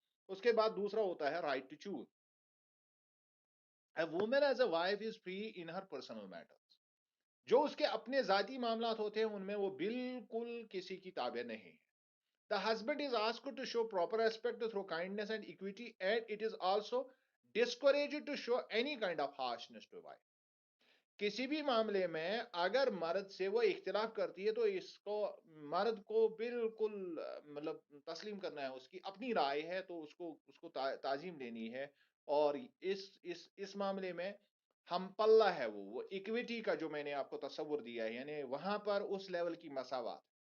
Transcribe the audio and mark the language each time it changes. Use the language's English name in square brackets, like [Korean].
[Urdu] اس کے بعد دوسرا ہوتا ہے [English] Right to choose. A woman as a wife is free in her personal matters. [Urdu] جو اس کے اپنے ذاتی معاملات ہوتے ہیں ان میں وہ بالکل کسی کی تابع نہیں ہے. [English] The husband is asked to show proper respect through kindness and equity, and it is also discouraged to show any kind of harshness to wife. [Urdu] کسی بھی معاملے میں اگر مرد سے وہ اختلاف کرتی ہے تو اس کو مرد کو بالکل مطلب تسلیم کرنا ہے, اس کی اپنی رائے ہے تو اس کو تعظیم دینی ہے. اور اس معاملے میں ہم پلہ ہے وہ اکویٹی کا جو میں نے آپ کو تصور دیا ہے, یعنی وہاں پر اس لیول کی مساوات.